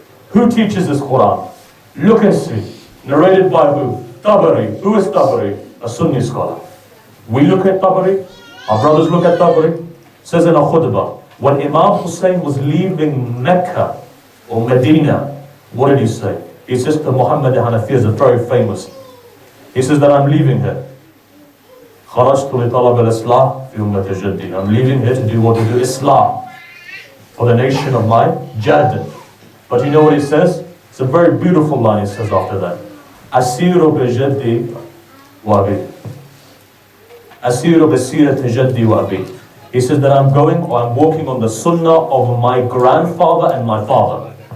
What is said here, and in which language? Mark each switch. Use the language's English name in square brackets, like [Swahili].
[English] Who teaches this Quran? Look and see. Narrated by who? Tabari. Who is Tabari? A Sunni scholar. We look at Tabari. Our brothers look at Tabari. Says in a khutbah, when Imam Hussein was leaving Mecca or Medina, what did he say? He says to Muhammad Hanafi, is very famous. He says that I'm leaving here. [Arabic] خرجت لطلب الإصلاح في أمة جدي. [English] I'm leaving here to do what? To do Islam for the nation of my Jadd. But you know what he says? It's a very beautiful line he says after that. [Arabic] أسير بجدي وأبي. أسير بسيرة جدي وأبي. [English] He says that I'm going or I'm walking on the sunnah of my grandfather and my father.